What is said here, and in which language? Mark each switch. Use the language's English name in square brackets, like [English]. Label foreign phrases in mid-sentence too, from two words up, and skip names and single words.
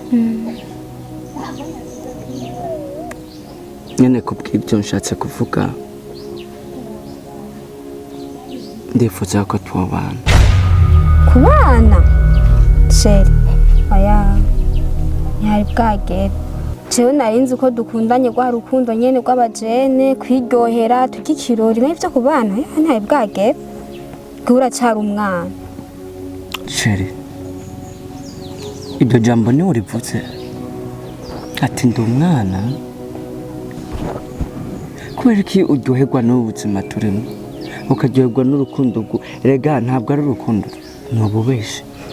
[Rundi] Nyene kubw'ibyo nshatse kuvuga ndifuza ko twabana kubana sheri aya ntihari bwagera jewe narinzi ko dukundanye rwa rukundo nyene rw'abajene kwiryohera tukikirori n'ivyo kubana ntihari bwagera gura cyari umwana sheri ibyo jambo ni urivuze ati ndi umwana kubera iki uryoherwa n'ubuzima turimo ukaryoherwa n'urukundo rega ntabwo ari urukundo ni ububeshe